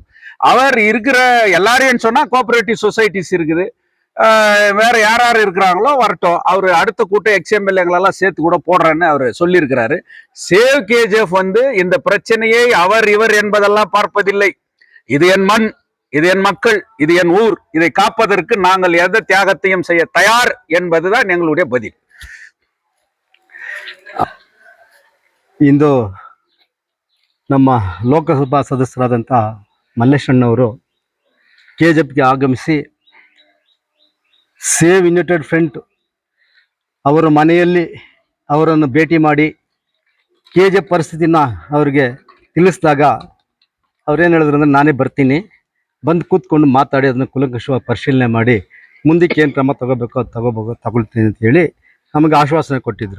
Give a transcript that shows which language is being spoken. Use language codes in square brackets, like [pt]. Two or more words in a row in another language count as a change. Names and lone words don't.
[ta] அவர் இருக்கிற எல்லாரையும் சொன்னா [en] cooperative societies [ta] இருக்குது, வேற யார் யார் இருக்கிறாங்களோ வரட்டும், அவரு அடுத்த கூட்டம் எக்ஸ்எம்எல்ஏங்களெல்லாம் சேர்த்து கூட போடுறேன்னு அவர் சொல்லியிருக்கிறாரு. சேவ் கேஜிஎஃப் இந்த பிரச்சனையை அவர் இவர் என்பதெல்லாம் பார்ப்பதில்லை. இது என் மண், இது என் மக்கள், இது என் ஊர், இதை காப்பதற்கு நாங்கள் எந்த தியாகத்தையும் செய்ய தயார் என்பதுதான் எங்களுடைய பதில். [kn] ಇಂದು ನಮ್ಮ ಲೋಕಸಭಾ ಸದಸ್ಯರಾದಂಥ ಮಲ್ಲೇಶಣ್ಣವರು KJPಗೆ ಆಗಮಿಸಿ ಸೇವ್ ಯುನೈಟೆಡ್ ಫ್ರಂಟ್ ಅವರ ಮನೆಯಲ್ಲಿ ಅವರನ್ನು ಭೇಟಿ ಮಾಡಿ KJP ಪರಿಸ್ಥಿತಿನ ಅವರಿಗೆ ತಿಳಿಸಿದಾಗ ಅವ್ರೇನು ಹೇಳಿದ್ರು ಅಂದರೆ, ನಾನೇ ಬರ್ತೀನಿ, ಬಂದು ಕೂತ್ಕೊಂಡು ಮಾತಾಡಿ ಅದನ್ನು ಕುಲಂಕುಷವಾಗಿ ಪರಿಶೀಲನೆ ಮಾಡಿ ಮುಂದಕ್ಕೆ ಏನು ಕ್ರಮ ತಗೋಬೇಕೋ ಅದು ತಗೊಳ್ತೀನಿ ಅಂತ ಹೇಳಿ ನಮಗೆ ಆಶ್ವಾಸನೆ ಕೊಟ್ಟಿದ್ದರು.